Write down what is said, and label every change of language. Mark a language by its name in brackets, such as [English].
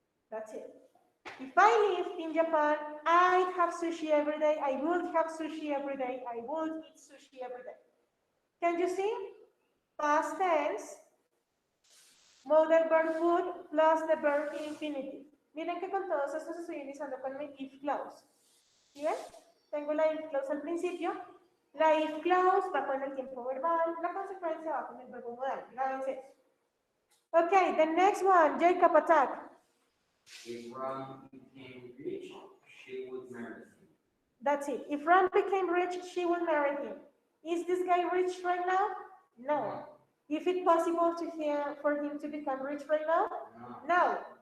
[English] That's it. If I lived in Japan, I'd have sushi every day. I would have sushi every day. I would eat sushi every day. Can you see? Past tense, modal verb would plus the verb infinitive. [Spanish] Miren que con todos estos estoy utilizando con mi if clause. ¿Sí ven? Tengo la if clause al principio. La if clause va con el tiempo verbal. La consecuencia va con el verbo modal. Grábense eso. [English] Okay, the next one, Jacob, attack. If Ron became rich, she would marry him. That's it. If Ron became rich, she would marry him. Is this guy rich right now? No. Is it possible for him to become rich right now? No.